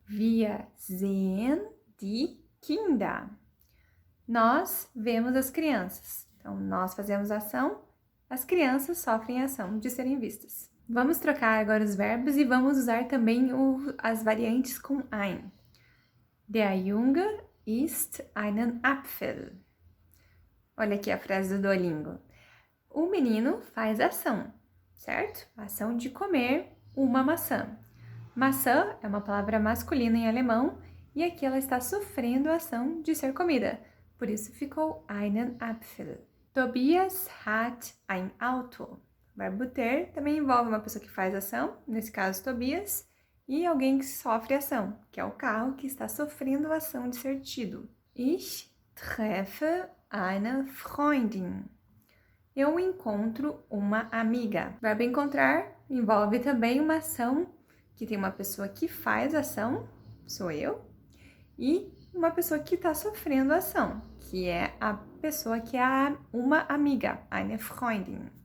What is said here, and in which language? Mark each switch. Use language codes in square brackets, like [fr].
[de] Wir sehen die Kinder. [pt] Nós vemos as crianças. Então, nós fazemos a ação, as crianças sofrem a ação de serem vistas. Vamos trocar agora os verbos e vamos usar também as variantes com ein. [de] Der Junge isst einen Apfel. [pt] Olha aqui a frase do Duolingo. O menino faz ação, certo? A ação de comer uma maçã. Maçã é uma palavra masculina em alemão e aqui ela está sofrendo a ação de ser comida. Por isso ficou [de] einen Apfel. Tobias hat ein Auto. [pt] O verbo ter também envolve uma pessoa que faz ação, nesse caso Tobias, e alguém que sofre ação, que é o carro que está sofrendo a ação de ser tido. [de] Ich treffe eine Freundin. [pt] Eu encontro uma amiga. O verbo encontrar envolve também uma ação que tem uma pessoa que faz ação, sou eu, e uma pessoa que está sofrendo ação, que é a pessoa que é uma amiga, eine Freundin.